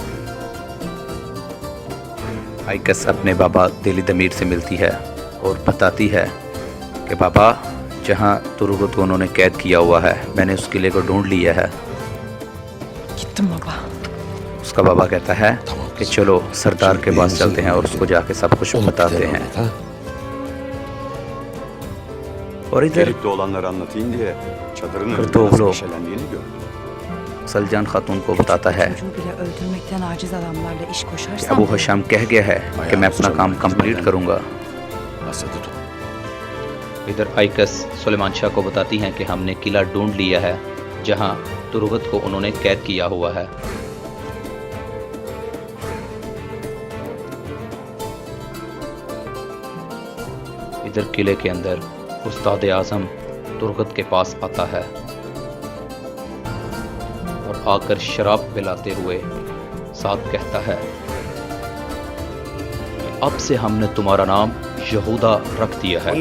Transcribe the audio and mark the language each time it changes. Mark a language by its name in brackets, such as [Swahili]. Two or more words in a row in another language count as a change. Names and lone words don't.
[Urdu] آئکس اپنے بابا دلی دمیر سے ملتی ہے اور بتاتی ہے کہ بابا جہاں ترغت کو انہوں نے قید کیا ہوا ہے میں نے اس قلعے کو ڈھونڈ لیا ہے۔ [Turkish] Gittim baba. [Urdu] اس کا بابا کہتا ہے کہ چلو سردار کے پاس چلتے ہیں اور اس کو جا کے سب کچھ بتاتے ہیں۔ اور ادھر [Turkish] Gelip de olanları anlatayım diye çadırın önünde Kırtoğlu. nasıl neşelendiğini gördüm. [Urdu] سلجان خاتون کو بتاتا ہے [Turkish] Çocuğu bile öldürmekten aciz adamlarla iş [Urdu] کہ [Turkish] koşarsam [Urdu] ابو حشام کہہ گیا ہے کہ میں اپنا کام کمپلیٹ کروں گا۔ [Turkish] Hasadı tut. [Urdu] ادھر آئکس سلیمان شاہ کو بتاتی ہیں کہ ہم نے قلعہ ڈھونڈ لیا ہے جہاں ترغت کو انہوں نے قید کیا ہوا ہے۔ ادھر قلعے کے اندر استاد اعظم ترغت کے پاس آتا ہے اور آ کر شراب پلاتے ہوئے ساتھ کہتا ہے کہ اب سے ہم نے تمہارا نام یہودا رکھ دیا ہے،